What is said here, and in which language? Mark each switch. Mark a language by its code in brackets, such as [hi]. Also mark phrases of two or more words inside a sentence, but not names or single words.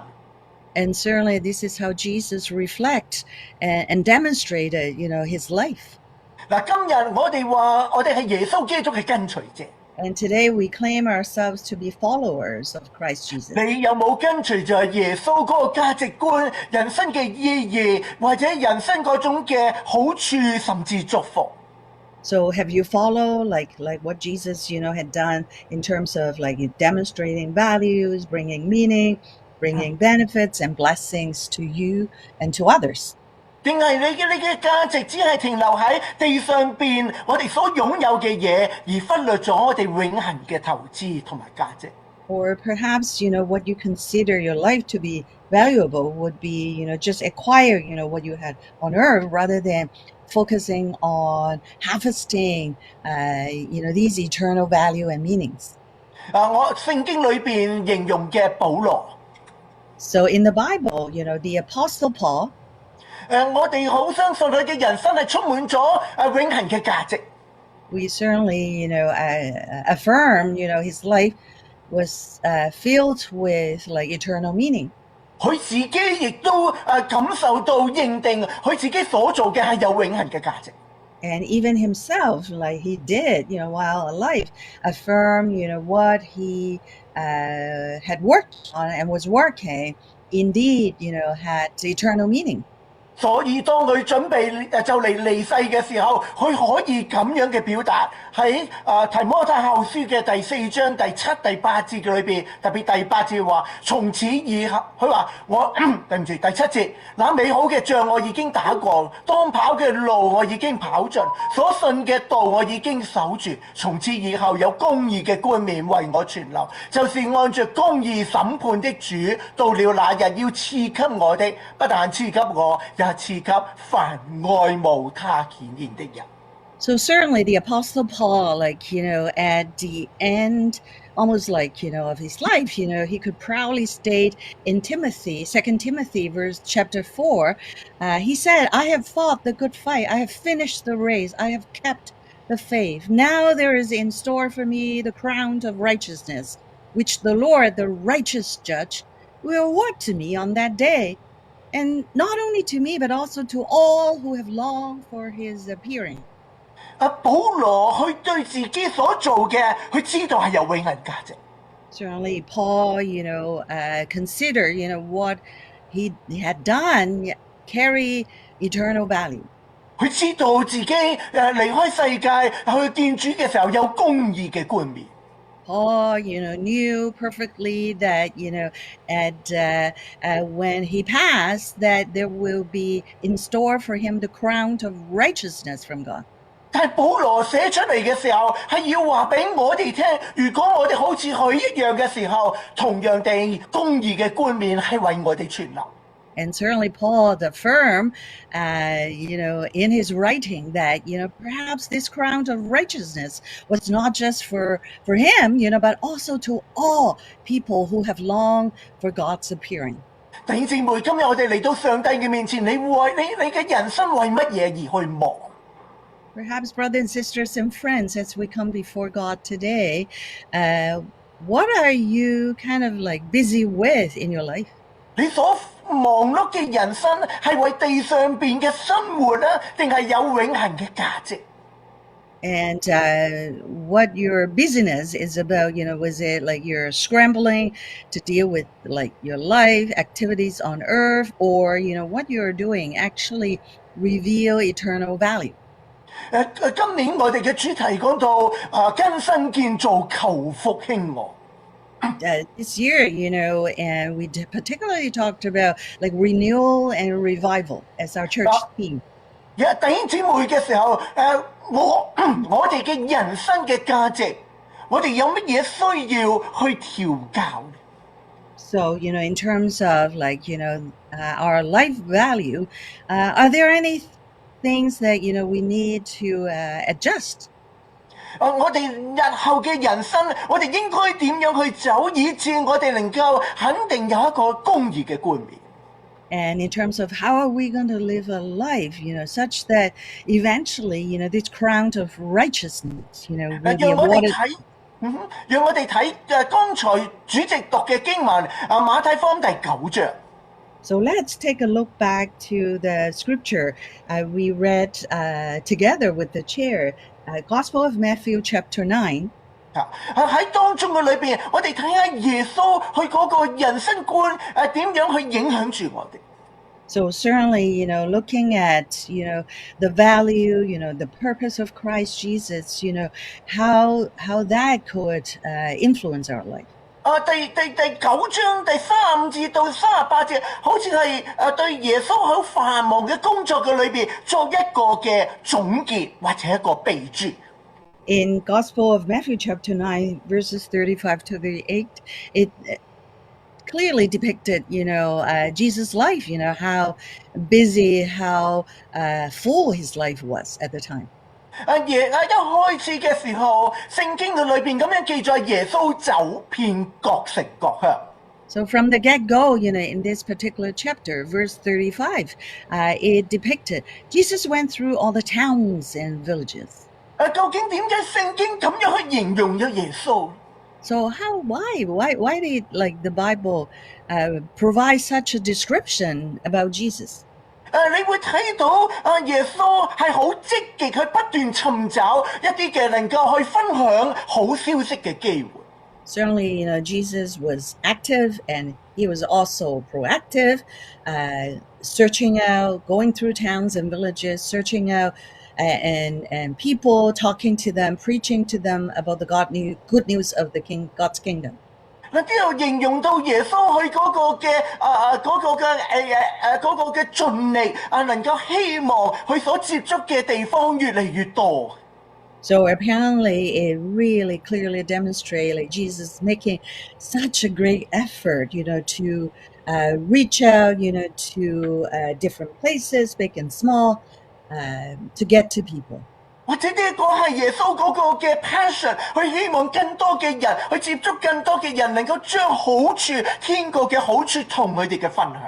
[en] And certainly this is how Jesus reflects and demonstrated, his life. [yue] 嗱，今日我哋話我哋係耶穌基督嘅跟隨者。 [en] And today we claim ourselves to be followers of Christ Jesus. [yue] 你有冇跟隨住耶穌嗰個價值觀、人生嘅意義，或者人生嗰種嘅好處，甚至祝福？ [en] So have you followed like what Jesus, had done in terms of like demonstrating values, bringing meaning, bringing benefits and blessings to you and to others? [yue] 定係你嘅價值只係停留喺地上邊我哋所擁有嘅嘢，而忽略咗我哋永恆嘅投資同埋價值？ [en] Or perhaps, what you consider your life to be valuable would be, just acquire, what you had on earth rather than focusing on harvesting, these eternal value and meanings. [yue] 我聖經裏邊形容嘅保羅。 [en] So in the Bible, the Apostle Paul, [yue] 我哋好相信佢嘅人生係充滿咗永恆嘅價值。 [en] we certainly, affirm, his life was filled with like eternal meaning. [yue] 佢自己亦都感受到認定佢自己所做嘅係有永恆嘅價值。 [en] And even himself, like he did, while alive, affirm, what he had worked on and was working, indeed, had eternal meaning. [yue] 所以當佢準備就嚟離世嘅時候，佢可以咁樣嘅表達喺提摩太後書嘅第4章第 7、第8節嘅裏邊，特別第8節話：從此以後，佢話我對唔住第7節，那美好嘅仗我已經打過，當跑嘅路我已經跑盡，所信嘅道我已經守住，從此以後有公義嘅冠冕為我存留，就是按着公義審判的主，到了那日要賜給我的，不但賜給我，也賜給凡愛慕他顯現的人。 [en] So certainly the Apostle Paul, at the end, almost of his life, he could proudly state in Timothy, 2 Timothy chapter 4, he said, "I have fought the good fight, I have finished the race, I have kept the faith. Now there is in store for me the crown of righteousness, which the Lord, the righteous judge, will award to me on that day, and not only to me, but also to all who have longed for his appearing." [yue] 保羅佢對自己所做嘅，佢知道係有永恆價值。 [en] Certainly, Paul, consider, what he had done carry eternal value. [yue] 佢知道自己離開世界去見主嘅時候有公義嘅冠冕。 [en] Paul, knew perfectly that, when he passed, that there will be in store for him the crown of righteousness from God. [yue] 但係保羅寫出嚟嘅時候，係要話俾我哋聽，如果我哋好似佢一樣嘅時候，同樣地公義嘅冠冕係為我哋存留。 [en] And certainly Paul affirmed, in his writing that, perhaps this crown of righteousness was not just for him, but also to all people who have longed for God's appearing. [yue] 弟兄姊妹，今日我哋嚟到上帝嘅面前，你嘅人生為乜嘢而去忙？ [en] Perhaps, brothers and sisters and friends, as we come before God today, what are you kind of like busy with in your life? [yue] 你所忙碌嘅人生係為地上邊嘅生活啊，定係有永恆嘅價值？ [en] And what your busyness is about, was it like you're scrambling to deal with like your life activities on earth, or what you're doing actually reveal eternal value? [yue] 今年我哋嘅主題講到更新建造求復興喎。 [en] This year, and we particularly talked about like renewal and revival as our church theme. [yue] 弟兄姊妹嘅時候，我哋嘅人生嘅價值，我哋有乜嘢需要去調教？ [en] So, in terms of like, our life value, are there any things that, we need to adjust? [yue] 我哋日後嘅人生，我哋應該點樣去走，以致我哋能夠肯定有一個公義嘅冠冕。 [en] And in terms of how are we going to live a life, such that eventually, this crown of righteousness, will be [yue] 讓我哋 [en] awarded. [yue] 睇，讓我哋睇剛才主席讀嘅經文馬太福音第9章。 [en] So let's take a look back to the scripture we read together with the chair, Gospel of Matthew chapter 9. [yue] 喺當中嘅裏邊，我哋睇下耶穌佢嗰個人生觀點樣去影響住我哋。 [en] So certainly, looking at, the value, the purpose of Christ Jesus, how that could influence our life. [yue] 第9章第35節到38節，好似係對耶穌好繁忙嘅工作嘅裏邊作一個嘅總結或者一個備註。 [en] In Gospel of Matthew chapter 9, verses 35 to 38, it clearly depicted, Jesus' life, how busy, how full his life was at the time. [yue] 一開始嘅時候，聖經嘅裏邊咁樣記載，耶穌走遍各城各鄉。 [en] So from the get-go, in this particular chapter, verse 35, it depicted Jesus went through all the towns and villages. [yue] 究竟點解聖經咁樣去形容咗耶穌？ [en] So why did like the Bible provide such a description about Jesus? [yue] 你會睇到耶穌係好積極去不斷尋找一啲嘅能夠去分享好消息嘅機會。 [en] Certainly, Jesus was active and he was also proactive, searching out, going through towns and villages, searching out and people, talking to them, preaching to them about the good news of the God's kingdom. [yue] 嗱，呢度形容到耶穌去嗰個嘅盡力能夠希望佢所接觸嘅地方越嚟越多。 [en] So apparently, it really clearly demonstrated like Jesus making such a great effort, to reach out, to different places, big and small, to get to people. [yue] 或者呢一個係耶穌嗰個嘅 passion，佢希望更多嘅人去接觸更多嘅人，能夠將好處天國嘅好處同佢哋嘅分享。